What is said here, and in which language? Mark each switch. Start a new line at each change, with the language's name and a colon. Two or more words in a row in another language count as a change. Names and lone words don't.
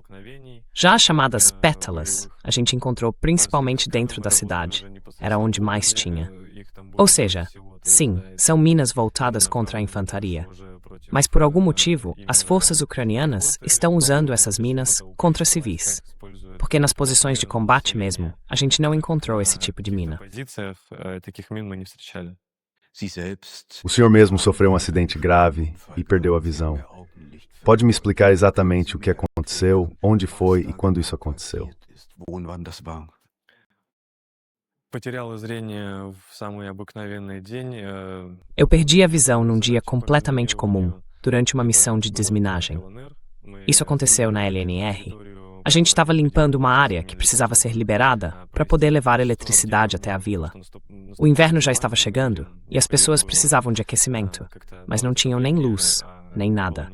Portuguese: Já as chamadas pétalas, a gente encontrou principalmente dentro da cidade, era onde mais tinha. Ou seja, sim, são minas voltadas contra a infantaria. Mas por algum motivo, as forças ucranianas estão usando essas minas contra civis. Porque nas posições de combate mesmo, a gente não encontrou esse tipo de mina.
Russian: В позициях таких мин мы не встречали.
German: Sie selbst.
Portuguese: O senhor mesmo sofreu um acidente grave e perdeu a visão. Pode me explicar exatamente o que aconteceu, onde foi e quando isso aconteceu?
German: Wo und wann das war?
Russian: Потеряла зрение в самый обыкновенный день.
Portuguese: Eu perdi a visão num dia completamente comum, durante uma missão de desminagem. Isso aconteceu na LNR. A gente estava limpando uma área que precisava ser liberada para poder levar eletricidade até a vila. O inverno já estava chegando e as pessoas precisavam de aquecimento, mas não tinham nem luz, nem nada.